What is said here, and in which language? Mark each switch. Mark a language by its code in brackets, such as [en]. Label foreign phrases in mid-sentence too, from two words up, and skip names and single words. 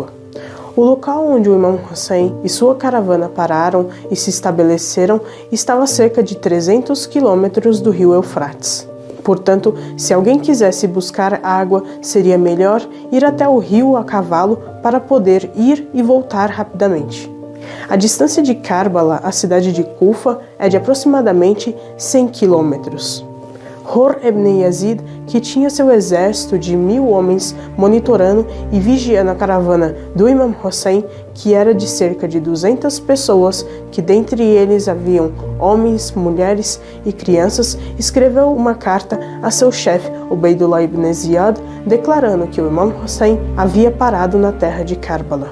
[pt] O local onde o Imam Hussein e sua caravana pararam e se estabeleceram estava a cerca de 300 quilômetros do rio Eufrates. Portanto, se alguém quisesse buscar água, seria melhor ir até o rio a cavalo para poder ir e voltar rapidamente. A distância de Karbala à cidade de Kufa é de aproximadamente 100 quilômetros. Hur ibn Yazid, que tinha seu exército de 1000 homens monitorando e vigiando a caravana do Imam Hussein, que era de cerca de 200 pessoas, que dentre eles haviam homens, mulheres e crianças, escreveu uma carta a seu chefe Ubaydullah ibn Ziyad, declarando que o Imam Hussein havia parado na terra de Karbala.